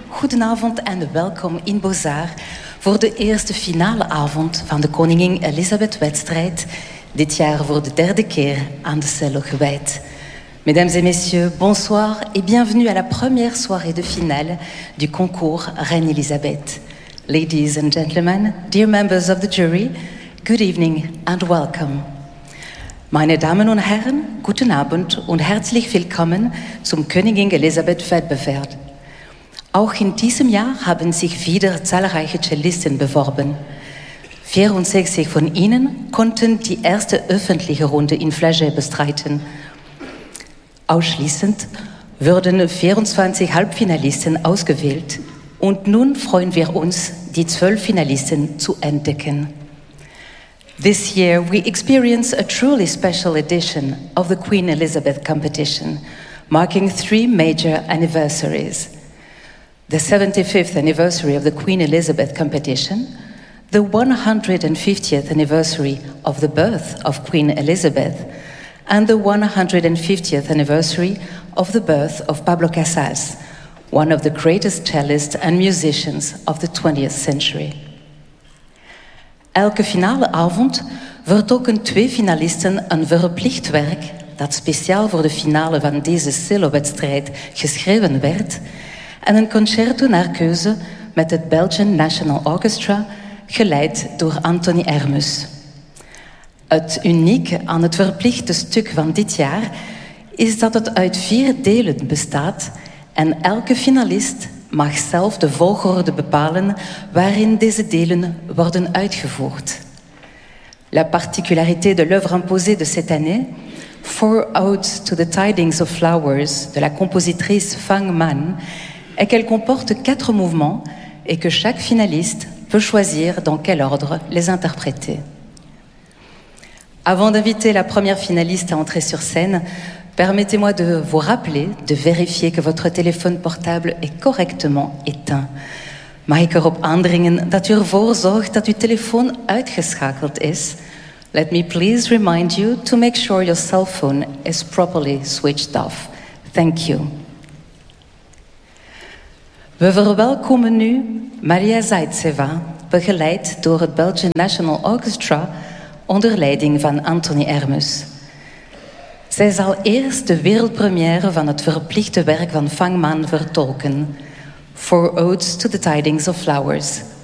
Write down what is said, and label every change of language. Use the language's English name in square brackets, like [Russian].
[Dutch] Goedenavond en welkom in Bozar voor de eerste finale avond van de Koningin Elisabeth wedstrijd, dit jaar voor de derde keer aan de cello gewijd. [French] Mesdames et messieurs, bonsoir et bienvenue à la première soirée de finale du concours Reine Elisabeth. [English] Ladies and gentlemen, dear members of the jury, good evening and welcome. [German] Meine Damen und Herren, guten Abend und herzlich willkommen zum Königin Elisabeth Wettbewerb. Auch in diesem Jahr haben sich wieder zahlreiche Cellisten beworben. 64 von ihnen konnten die erste öffentliche Runde in Flagey bestreiten. Ausschließend wurden 24 Halbfinalisten ausgewählt und nun freuen wir uns, die 12 Finalisten zu entdecken. [English] This year we experience a truly special edition of the Queen Elizabeth competition, marking 3 major anniversaries. The 75th anniversary of the Queen Elizabeth competition, the 150th anniversary of the birth of Queen Elizabeth, and the 150th anniversary of the birth of Pablo Casals, one of the greatest cellists and musicians of the 20th century. [Dutch] Elke finale avond wordt ook een 2 finalisten een verplicht werk dat speciaal voor de finale van deze cellowedstrijd geschreven werd en een concerto naar keuze met het Belgian National Orchestra geleid door Anthony Ermus. Het unieke aan het verplichte stuk van dit jaar is dat het uit 4 delen bestaat en elke finalist mag zelf de volgorde bepalen waarin deze delen worden uitgevoerd. [French] La particularité de l'œuvre imposée de cette année, Four Odes to the Tidings of Flowers, de la compositrice Fang Man, est qu'elle comporte 4 mouvements et que chaque finaliste peut choisir dans quel ordre les interpréter. Avant d'inviter la première finaliste à entrer sur scène, permettez-moi de vous rappeler de vérifier que votre téléphone portable est correctement éteint. [Dutch] Mag ik erop aandringen dat u ervoor zorgt dat uw telefoon uitgeschakeld is? [English] Let me please remind you to make sure your cell phone is properly switched off. Thank you. [Dutch] We verwelkomen nu Maria Zaitseva, begeleid door het Belgian National Orchestra onder leiding van Anthony Ermus. Zij zal eerst de wereldpremière van het verplichte werk van Fang Man vertolken, Four Odes to the Tidings of Flowers.